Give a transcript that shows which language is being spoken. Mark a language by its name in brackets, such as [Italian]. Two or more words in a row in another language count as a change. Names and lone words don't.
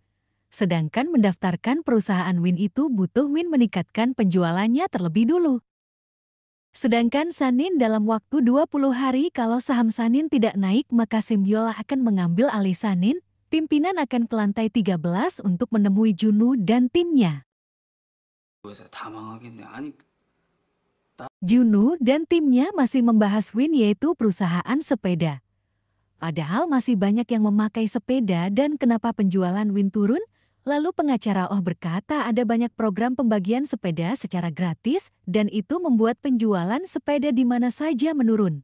[Indonesian] Sedangkan mendaftarkan perusahaan Win itu butuh Win meningkatkan penjualannya terlebih dulu. Sedangkan Sanin dalam waktu 20 hari, kalau saham Sanin tidak naik maka Samuel akan mengambil alih Sanin. Pimpinan akan ke lantai 13 untuk menemui Juno dan timnya. [Korean] 다 망하겠네. 아니, [Indonesian] Juno dan timnya masih membahas Win, yaitu perusahaan sepeda. Padahal masih banyak yang memakai sepeda dan kenapa penjualan Win turun? Lalu pengacara Oh berkata ada banyak program pembagian sepeda secara gratis dan itu membuat penjualan sepeda di mana saja menurun.